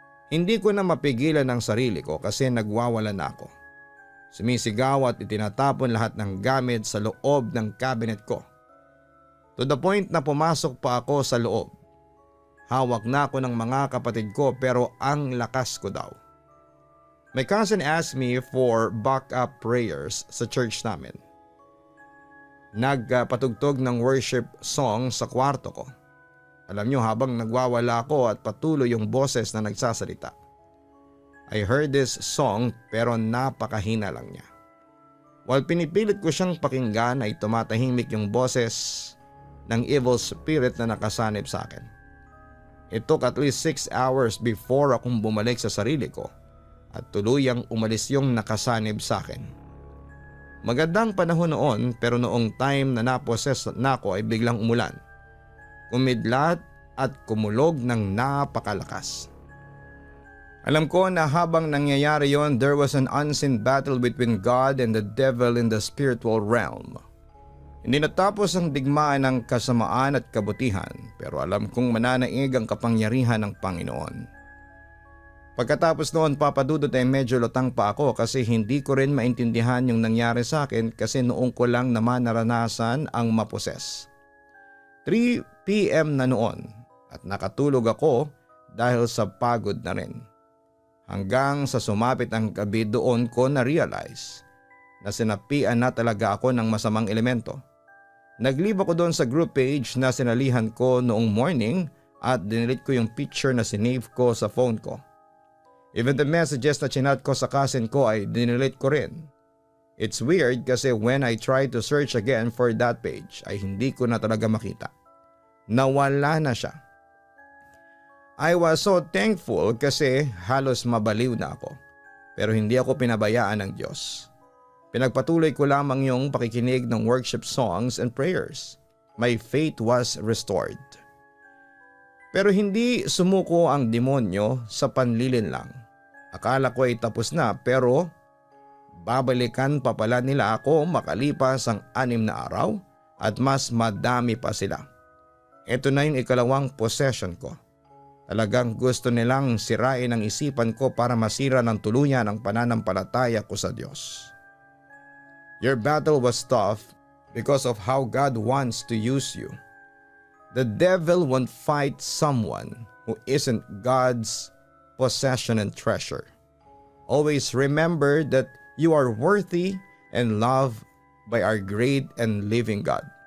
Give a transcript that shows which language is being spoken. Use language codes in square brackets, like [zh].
[tl] Hindi ko na mapigilan ang sarili ko kasi nagwawala na ako. Sumisigaw at itinatapon lahat ng gamit sa loob ng cabinet ko. [en] To the point [tl] na pumasok pa ako sa loob. Hawak na ako ng mga kapatid ko pero ang lakas ko daw. [en] My cousin asked me for backup prayers [tl] sa church namin. Nagpatugtog ng worship song sa kwarto ko. Alam nyo, habang nagwawala ako at patuloy yung boses na nagsasalita. [en] I heard this song [tl] pero napakahina lang niya. While pinipilit ko siyang pakinggan ay tumatahimik yung boses ng evil spirit na nakasanib sa akin. [en] It took at least 6 hours before [tl] akong bumalik sa sarili ko at tuluyang umalis yung nakasanib sa akin. Magandang panahon noon pero noong time na naposes na ako ay biglang umulan. Kumidlat at kumulog ng napakalakas. Alam ko na habang nangyayari yon, [en] there was an unseen battle between God and the devil in the spiritual realm. [tl] Hindi natapos ang digmaan ng kasamaan at kabutihan pero alam kong mananaig ang kapangyarihan ng Panginoon. Pagkatapos noon papadudot ay medyo lutang pa ako kasi hindi ko rin maintindihan yung nangyari sa akin kasi noong ko lang naman naranasan ang maposes. 3 p.m. na noon at nakatulog ako dahil sa pagod na rin. Hanggang sa sumapit ang gabi doon ko na-realize na sinapian na talaga ako ng masamang elemento. Nag-leave ako doon sa group page na sinalihan ko noong morning at dinilit ko yung picture na sinave ko sa phone ko. [en] Even the messages [tl] na chinat ko sa cousin ko ay dinilit ko rin. [en] It's weird kasi when I tried to search again for that page [tl] ay hindi ko na talaga makita. Nawala na siya. [en] I was so thankful [tl] kasi halos mabaliw na ako. Pero hindi ako pinabayaan ng Diyos. Pinagpatuloy ko lamang yung pakikinig ng worship songs and prayers. [en] My faith was restored. [tl] Pero hindi sumuko ang demonyo sa panlilin lang. Akala ko ay tapos na pero babalikan pa pala nila ako makalipas ang 6 na araw at mas madami pa sila. Ito na yung ikalawang possession ko. Talagang gusto nilang sirain ang isipan ko para masira ng tuluyan ang pananampalataya ko sa Diyos. [en] Your battle was tough because of how God wants to use you. The devil won't fight someone who isn't God's possession and treasure. Always remember that you are worthy and loved by our great and living God.